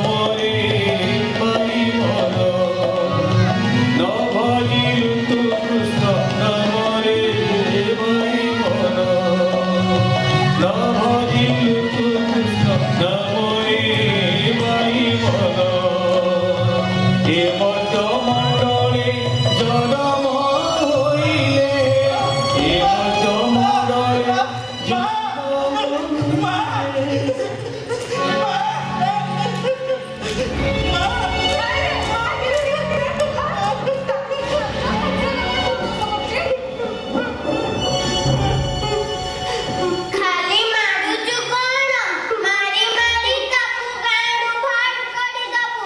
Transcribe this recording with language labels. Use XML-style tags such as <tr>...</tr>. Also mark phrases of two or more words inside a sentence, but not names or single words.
<or>ରେ ଭାଇ ମନ ନ ଭଜିଲୁ ତୁ କୃଷ୍ଣ ନାମ ରେ ଭାଇ ମନ ନ ଭଜିଲୁ ତୁ କୃଷ୍ଣ ନାମ ରେ ଭାଇ ମନ ହେ ଭକ୍ତ ମଣ୍ଡଳେ ଜନ୍ମ ହୋଇଲେ ହେ ଭକ୍ତ ମଣ୍ଡଳେ ଜନ୍ମ ହୋଇଲେ हे भक्त मंडले जन्म होइले ଖାଲି ମାରୁଛୁ କଣ? ମାରି ମାରି ତାକୁ ଗାଁରୁ ବାହାର କରିଦବୁ।</or>